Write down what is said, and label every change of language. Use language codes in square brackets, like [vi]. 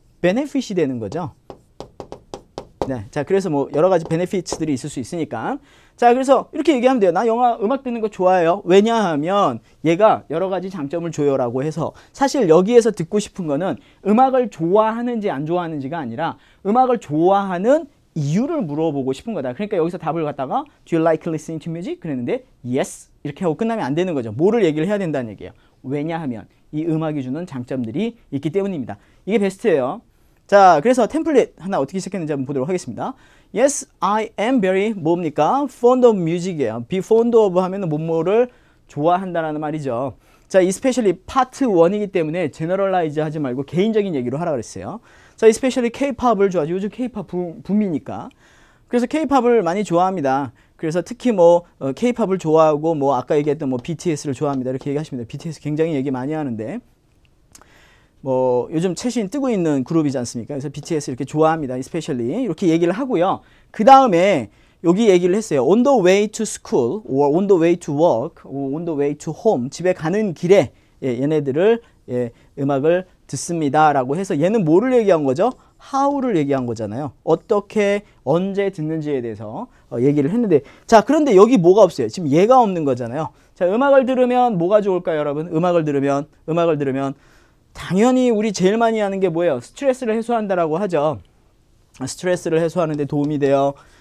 [ko] 베네핏이 되는 거죠. 네, 자, 그래서 뭐 여러 가지 베네피츠들이 있을 수 있으니까. 자, 그래서 이렇게 얘기하면 돼요. 나 음악 듣는 거 좋아해요. 왜냐하면 얘가 여러 가지 장점을 줘요라고 해서 사실 여기에서 듣고 싶은 거는 음악을 좋아하는지 안 좋아하는지가 아니라 음악을 좋아하는 이유를 물어보고 싶은 거다. 그러니까 여기서 답을 갖다가 [en] Do you like listening to music? [ko] 그랬는데 Yes 이렇게 하고 끝나면 안 되는 거죠. 뭐를 얘기를 해야 된다는 얘기예요. 왜냐하면 이 음악이 주는 장점들이 있기 때문입니다. 이게 베스트예요. 자, 그래서 템플릿 하나 어떻게 시작했는지 한번 보도록 하겠습니다. [en] Yes, I am very [ko] 뭡니까? [en] fond of music이에요. [ko] be fond of 하면은 뭐뭐를 좋아한다라는 말이죠. 자, especially 파트 1이기 때문에 generalize 하지 말고 개인적인 얘기로 하라 그랬어요. 자, especially K-팝을 좋아하죠. 요즘 K-팝 붐이니까. 그래서 K-팝을 많이 좋아합니다. 그래서 특히 뭐 K-팝을 좋아하고 뭐 아까 얘기했던 뭐 BTS를 좋아합니다. 이렇게 얘기하십니다. BTS 굉장히 얘기 많이 하는데 뭐 요즘 최신 뜨고 있는 그룹이지 않습니까? 그래서 BTS 이렇게 좋아합니다. especially 이렇게 얘기를 하고요. 그 다음에 여기 얘기를 했어요. [en] on the way to school or on the way to work or on the way to home [ko] 집에 가는 길에 얘네들을 음악을 듣습니다 라고 해서 얘는 뭐를 얘기한 거죠? how를 얘기한 거잖아요. 어떻게 언제 듣는지에 대해서 얘기를 했는데 자, 그런데 여기 뭐가 없어요? 지금 얘가 없는 거잖아요. 자, 음악을 들으면 뭐가 좋을까요, 여러분? 음악을 들으면 당연히 우리 제일 많이 하는 게 뭐예요? 스트레스를 해소한다라고 하죠. 스트레스를 해소하는 데 도움이 돼요.